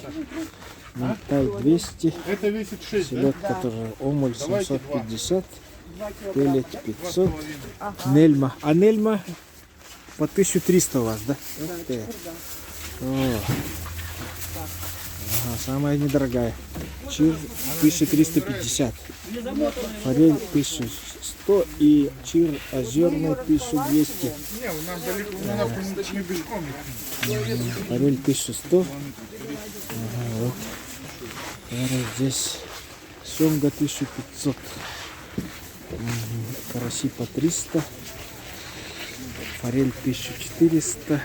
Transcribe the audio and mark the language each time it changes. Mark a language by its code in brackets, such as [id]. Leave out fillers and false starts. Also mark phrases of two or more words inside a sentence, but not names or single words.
[ru] Минтай 200. Это весит 6, Селедка тоже. Омуль 750. Пелец 500. Нельма. А нельма по 1300 у вас, да? Ух ты. О. Ага, самая недорогая. Чир 1350. Форель 1100 и чир озерный 1200. Не, у нас далеко, у нас мы пешком. Форель 1100. Ага, вот. Наверное, здесь семга 1500. Караси по 300. Форель 1400.